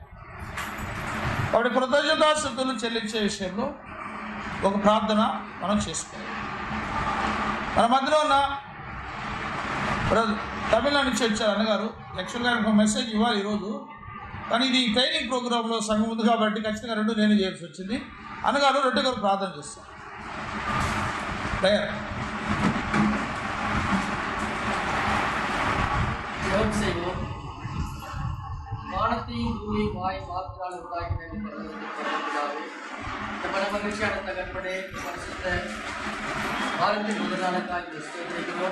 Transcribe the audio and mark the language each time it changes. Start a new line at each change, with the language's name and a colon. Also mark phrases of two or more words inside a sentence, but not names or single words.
Telugu: కాబట్టి కృతజ్ఞతాస్తుతులు చెల్లించే విషయంలో ఒక ప్రార్థన మనం చేసుకోవాలి. మన మధ్యలో ఉన్న తమిళనాడు నుంచి వచ్చారు అన్నగారు. యాక్చువల్గా ఒక మెసేజ్ ఇవ్వాలి ఈరోజు, కానీ ఇది ట్రైనింగ్ ప్రోగ్రాంలో సంఘం ఉంది కాబట్టి ఖచ్చితంగా 2 నేను చేయాల్సి వచ్చింది. అన్నగారు 2 గారు ప్రార్థన చేస్తాను.
Tamil: வானத்தையும் பூமியும் வாய் வார்த்தையால் உண்டாக்கின இந்த மகிழ்ச்சி அடைந்த கற்பனை பரிசுத்த வாரத்தின் முதல் நாளுக்காக செய்கிறோம்.